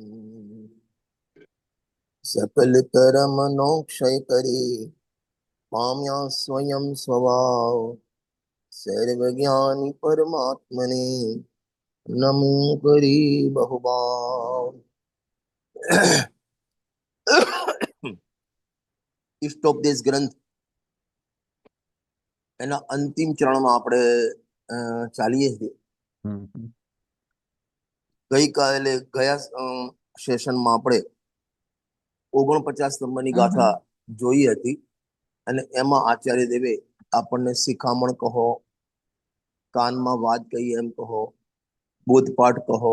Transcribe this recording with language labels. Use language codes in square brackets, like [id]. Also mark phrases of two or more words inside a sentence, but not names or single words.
[sa] सकल कर्मणोक्षय करे माम्या स्वयं स्वभाव। सर्वज्ञानी परमात्मने नमो करी बहुभाव। [gu] इष्टोपदेश ग्रंथ એના અંતિમ ચરણમાં આપણે ચાલીએ છીએ. ગઈકાલે ગયા સેશનમાં આપણે 49 નંબરની ગાથા જોઈ હતી અને એમાં આચાર્ય દેવે આપણને શિખામણ કહો, કાનમાં વાત કહી એમ કહો, બોધપાઠ કહો,